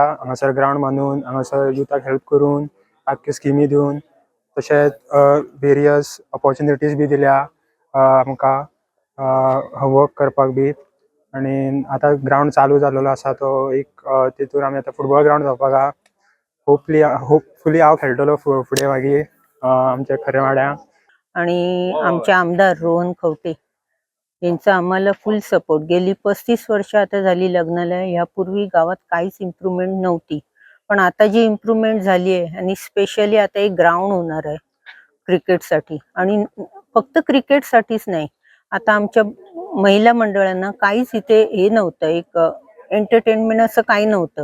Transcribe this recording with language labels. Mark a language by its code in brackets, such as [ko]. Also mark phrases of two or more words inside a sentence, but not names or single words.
[kok] हांगासर ग्राउंड बांदून, हांगासर युथाक हेल्प करून, आख्ख्यो स्किमी दिवन, तशेंच [en] various opportunities [kok] बी दिल्या आमकां वर्क करपाक बी. आनी आतां ग्राउंड चालू जाल्लो आसा तो एक तितून आमी आतां [en] football ground [kok] जावपाक आहा. होपफुली हांव खेळटलो फुडें मागीर आमच्या खऱ्या वाड्याक. [mr] आणि आमचे आमदार रोहन खंवटे यांचा आम्हाला फुल सपोर्ट. गेली 35 वर्ष आता झाली लग्नाला. यापूर्वी गावात काहीच इम्प्रूव्हमेंट नव्हती, पण आता जी इम्प्रूव्हमेंट झाली आहे आणि स्पेशली आता एक ग्राउंड होणार आहे क्रिकेटसाठी. आणि फक्त क्रिकेटसाठीच नाही, आता आमच्या महिला मंडळांना काहीच इथे हे नव्हतं, एक एंटरटेनमेंट असं काही नव्हतं.